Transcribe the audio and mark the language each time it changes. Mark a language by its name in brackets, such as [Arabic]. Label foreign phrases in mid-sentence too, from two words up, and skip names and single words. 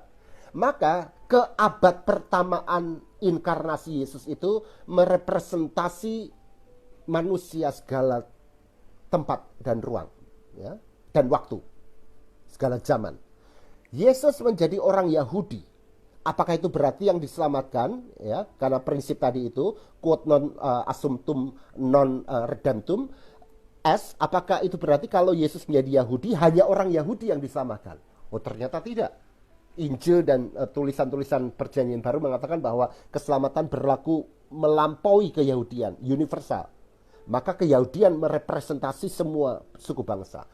[Indonesian] Maka keabad pertamaan inkarnasi Yesus itu merepresentasi manusia segala tempat dan ruang, ya, dan waktu, segala zaman. Yesus menjadi orang Yahudi. Apakah itu berarti yang diselamatkan, ya, karena prinsip tadi itu [Latin] quod non assumptum non redemptum s, [Indonesian] apakah itu berarti kalau Yesus menjadi Yahudi hanya orang Yahudi yang diselamatkan? Oh ternyata tidak. Injil dan tulisan-tulisan Perjanjian Baru mengatakan bahwa keselamatan berlaku melampaui keyahudian, universal. Maka keyahudian merepresentasi semua suku bangsa.